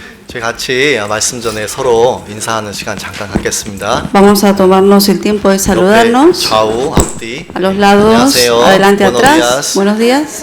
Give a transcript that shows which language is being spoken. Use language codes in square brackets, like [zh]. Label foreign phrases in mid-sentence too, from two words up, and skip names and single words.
[ko] 저희 같이 말씀 전에 서로 인사하는 시간 잠깐 갖겠습니다. [es] Vamos a tomarnos el tiempo de [ko] 옆에 [es] saludarnos [ko] 좌우 앞뒤. [es] a los lados, [ko] 안녕하세요. [es] adelante, Buenos atrás. días. Buenos días.